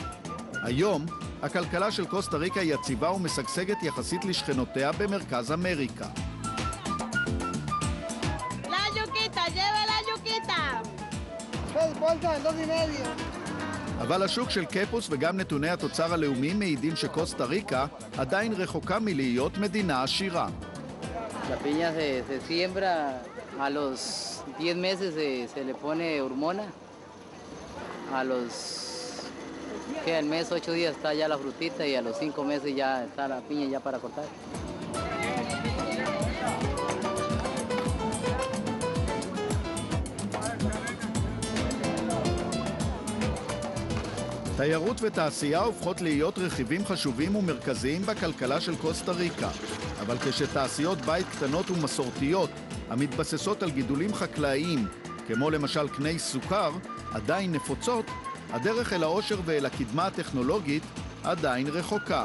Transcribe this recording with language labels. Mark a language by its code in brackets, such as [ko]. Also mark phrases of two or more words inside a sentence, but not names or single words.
[he] היום, הכלכלה של קוסטה ריקה יציבה ומשגשגת יחסית לשכנותיה במרכז אמריקה. אבל השוק של קפוס וגם נתוני התוצר הלאומי מעידים שקוסטה ריקה עדיין רחוקה מלהיות מדינה עשירה. [es] La piña se siembra a los 10 meses se le pone hormona. A los al mes 8 días está ya la frutita y a los 5 meses ya está la piña ya para cortar. [he] תיירות ותעשייה הופכות להיות רכיבים חשובים ומרכזיים בכלכלה של קוסטה ריקה. אבל כשתעשיות בית קטנות ומסורתיות, המתבססות על גידולים חקלאיים, כמו למשל קני סוכר, עדיין נפוצות, הדרך אל העושר ואל הקדמה הטכנולוגית עדיין רחוקה.